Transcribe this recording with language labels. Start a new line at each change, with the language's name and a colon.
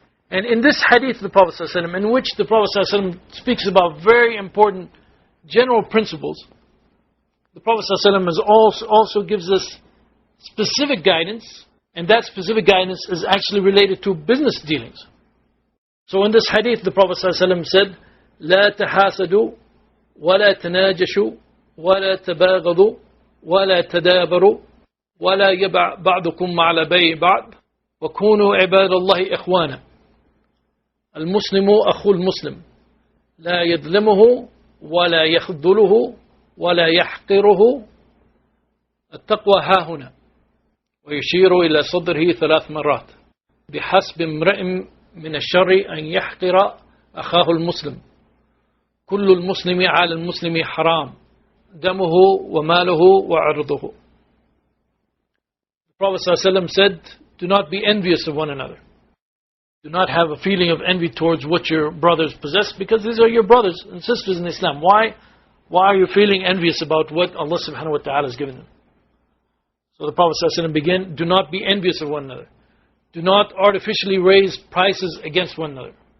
English: And in this hadith of the Prophet ﷺ, in which the Prophet ﷺ speaks about very important general principles, the Prophet ﷺ also gives us specific guidance, and that specific guidance is actually related to business dealings. So in this hadith, the Prophet ﷺ said,
Arabic: لا تحاسدوا ولا تناجشوا ولا تباغضوا ولا تدابروا ولا يبع بعضكم على بيع بعض وكونوا عباد الله إخوانا المسلم أخو المسلم لا يظلمه ولا يخذله ولا يحقره التقوى ها هنا ويشير إلى صدره 3 مرات بحسب امرئ من الشر أن يحقر أخاه المسلم كل المسلم على المسلم حرام دمه وماله وعرضه.
English: The Prophet ﷺ said, do not be envious of one another. Do not have a feeling of envy towards what your brothers possess, because these are your brothers and sisters in Islam. Why are you feeling envious about what Allah subhanahu wa ta'ala has given them? So the Prophet ﷺ began, do not be envious of one another. Do not artificially raise prices against one another.